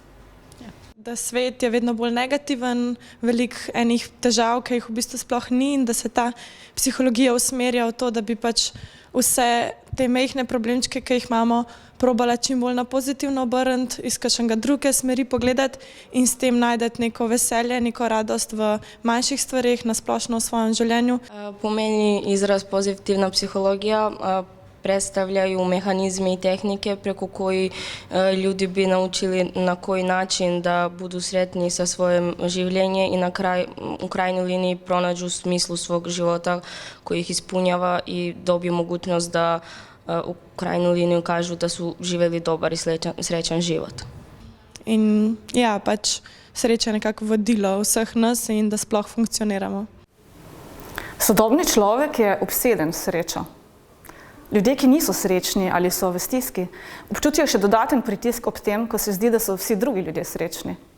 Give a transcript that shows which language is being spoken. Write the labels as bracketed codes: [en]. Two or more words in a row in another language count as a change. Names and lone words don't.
[sl] Da svet je vedno bolj negativen, veliko enih težav, ki jih v bistvu sploh ni, in da se ta psihologija usmerja v to, da bi pač vse te majhne problemčke, ki jih imamo, probala čim bolj na pozitivno obrniti, iz kakšnega druge smeri pogledati in s tem najdeti neko veselje, neko radost v manjših stvareh, na splošno v svojem življenju. Pomeni izraz pozitivna psihologija, [bs] predstavljaju mehanizme i tehnike preko koji ljudi bi naučili na koji način da budu sretni sa svojim življenjem i u krajnjoj liniji pronađu smislu svog života koji ih ispunjava i dobiju mogućnost da u krajnjoj liniji kažu da su živjeli dobar i srećan život. [sl] In ja, pač sreča je nekako vodilo vseh nas in da sploh funkcioniramo. Sodobni človek je obseden s srečo. Ljudje, ki niso srečni ali so v stiski, občutijo še dodaten pritisk ob tem, ko se zdi, da so vsi drugi ljudje srečni.